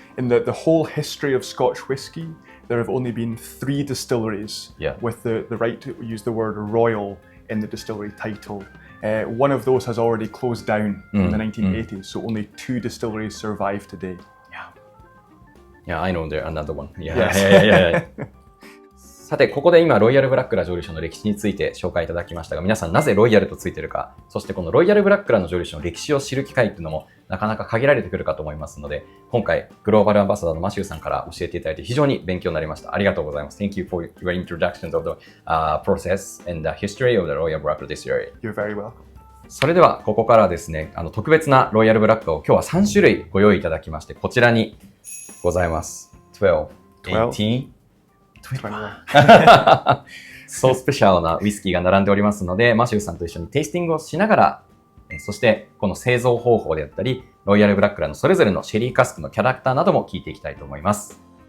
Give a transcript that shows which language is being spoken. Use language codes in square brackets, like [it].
[en] In the whole history of Scotch whisky, there have only been 3 distilleries with the right to use the word royal in the distillery title. One of those has already closed down in the 1980s, so only 2 distilleries survive today. Yeah, I know there another one. Yeah. [ja] さて、ここで今、ロイヤルブラックラ蒸留酒の歴史について紹介いただきましたが、皆さんなぜロイヤルとついているか、そしてこのロイヤルブラックラの蒸留酒の歴史を知る機会っていうのもなかなか限られてくるかと思いますので、今回、グローバルアンバサダーのマシューさんから教えていただいて非常に勉強になりました。ありがとうございます。 [en] Thank you for your introduction of the process and the history of the Royal Brackla Distillery. You're very welcome. [ja] それでは、ここからですね、特別なロイヤルブラックを今日は3種類ご用意いただきまして、こちらにございます。 12、18、そうスペシャルなウイスキーが並んでおりますので、マシューさんと一緒にテイスティングをしながら、そしてこの製造方法であったり、ロイヤルブラックラのそれぞれのシェリーカスクのキャラクターなども聞いていきたいと思います。